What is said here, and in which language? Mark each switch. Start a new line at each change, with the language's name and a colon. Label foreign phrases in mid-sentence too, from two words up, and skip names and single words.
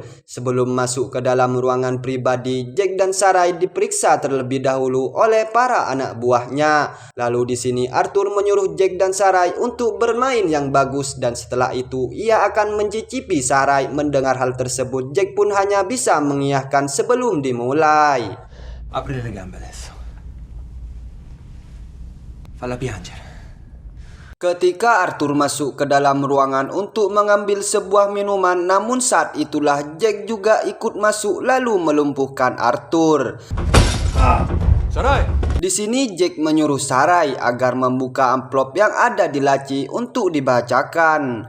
Indonesian: Sebelum masuk ke dalam ruangan pribadi, Jack dan Sarai diperiksa terlebih dahulu oleh para anak buahnya. Lalu di sini Arthur menyuruh Jack dan Sarai untuk bermain yang bagus dan setelah itu ia akan mencicipi Sarai. Mendengar hal tersebut, Jack pun hanya bisa mengiyakan sebelum dimulai.
Italian: Apri le gambe adesso. Falla piangere.
Indonesian: Ketika Arthur masuk ke dalam ruangan untuk mengambil sebuah minuman, namun saat itulah Jack juga ikut masuk lalu melumpuhkan Arthur. Sarai! Di sini Jack menyuruh Sarai agar membuka amplop yang ada di laci untuk dibacakan.